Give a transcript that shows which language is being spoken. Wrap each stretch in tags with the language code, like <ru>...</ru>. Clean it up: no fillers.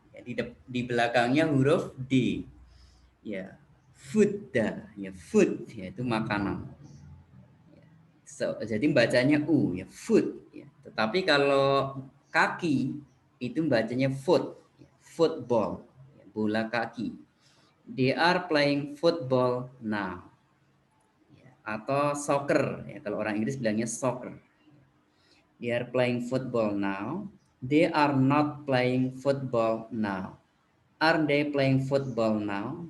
<id>Ya, di belakangnya huruf D. Ya, food dah. Ya, food. Ya, itu makanan. Ya. So, jadi bacanya U. Ya, food. Ya. Tetapi kalau kaki itu bacanya foot. Ya, football. Ya, bola kaki.</id> <en>They are playing football now.</en> <id>Atau soccer, ya kalau orang Inggris bilangnya soccer.</id> <en>They are playing football now. They are not playing football now. Are they playing football now?</en>